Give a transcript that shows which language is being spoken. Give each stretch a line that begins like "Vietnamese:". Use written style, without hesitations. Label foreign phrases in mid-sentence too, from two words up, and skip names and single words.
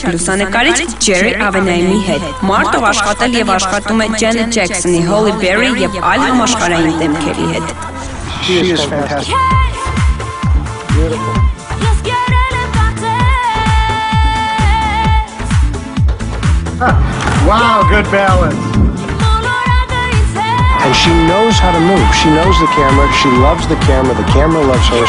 Armenian: լուսանկարիչ Ջերի Ավենայմի հետ։ Մարտով աշխատել եւ աշխատում է Ջենետ Ջեքսոնի, Հոլի Բերի եւ այլ համաշխարհային դեմքերի հետ։
English: Wow, good balance. And she knows how to move. She knows the camera. She loves the camera. The camera loves her.